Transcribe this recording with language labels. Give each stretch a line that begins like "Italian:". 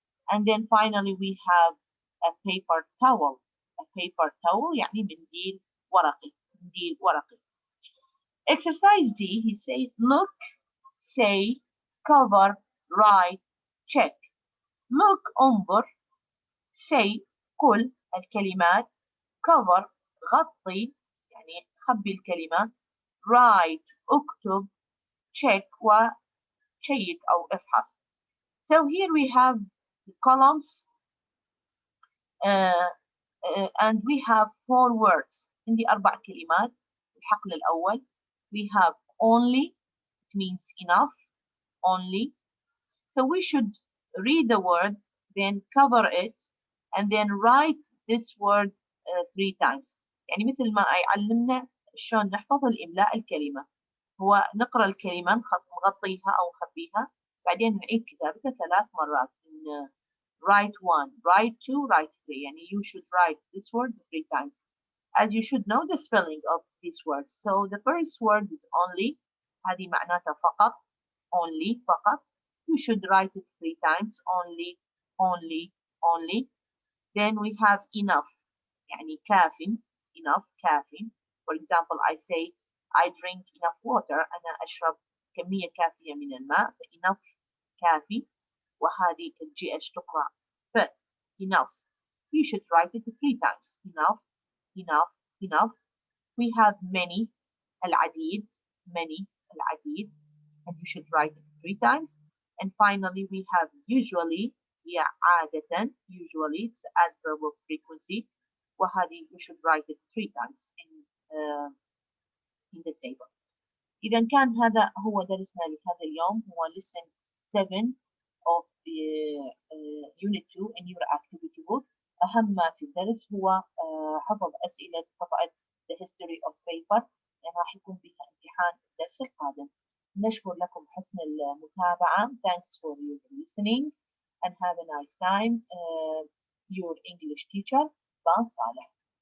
English: And then finally we have a paper towel. A paper towel
Arabic: يعني منديل ورقي. منديل ورقي.
English: Exercise D, he says, look, say, cover, write, check.
Arabic: Look، انظر. say، قل الكلمات. cover، غطي يعني خبي الكلمة. write، اكتب. check، وشيك أو افحص.
English: So here we have the columns and we have 4 words.
Arabic: عندي 4 كلمات. الحقل الأول
English: we have only، it means enough. Only. So we should read the word, then cover it, and then write this word 3 times.
Arabic: يعني مثل ما يعلمنا شلون نحفظ الإملاء الكلمة. هو نقرأ الكلمة نغطيها أو نخبيها، بعدين نعيد كتابتها 3 مرات.
English: Write 1, write 2, write 3. يعني you should write this word 3 times. As you should know the spelling of these words. So the first word is only.
Arabic: هذه معناتها فقط. Only، فقط.
English: You should write it 3 times. Only, only, only. Then we have enough.
Arabic: يعني كافٍ.
English: Enough، كافٍ. For example, I say I drink enough water.
Arabic: أنا أشرب كمية كافية من الماء. enough، كافي. وهذه الGH تقرأ ف.
English: enough. You should write it 3 times. Enough, enough, enough. We have many، العديد. many، العديد. And you should write it 3 times. And finally we have usually، هي عادة. usually it's adverb of frequency. وهذه you should write it 3 times in the table.
Arabic: إذا كان هذا هو درسنا لهذا اليوم، هو
English: lesson 7 of the unit 2 in your activity book.
Arabic: أهم ما في الدرس هو حفظ أسئلة قطعة
English: the history of paper،
Arabic: لأن راح يكون فيها امتحان الدرس القادم. نشكر لكم حسن المتابعة.
English: Thanks for your listening and have a nice time. Your English teacher, Saleh.